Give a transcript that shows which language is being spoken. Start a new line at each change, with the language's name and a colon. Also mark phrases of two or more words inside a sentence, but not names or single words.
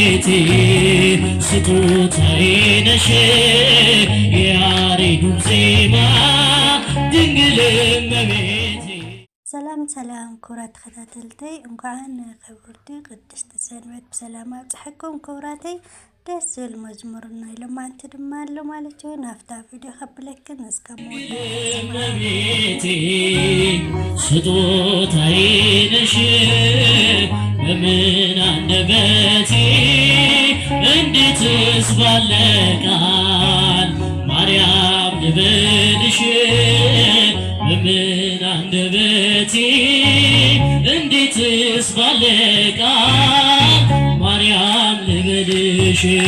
Amharic: ስጦታዬ ነሽ የያሬዱ ዜማ ድንግል እመቤቴ።
Tigrinya: ሰላም ሰላም ክቡራት ተከታተልተይ እንኳን ከብርዲ ቅድስት ሰንበት በሰላም አብጽሕኩም ክቡራተይ። ደስ ዝብል መዝሙርና ኢሎማንቲ ድማ ኣሎ ማለት እዩ። ናፍታ ቪድዮ ከብለክን እስከ
Amharic: እመቤቴ ስጦታዬ ነሽ በምን አንደበቴ እንዴትስ ባለ ቃል ማርያም ልበልሽ በምን አንደበቴ እንዴትስ ባለ ቃል ማርያም ልበልሽ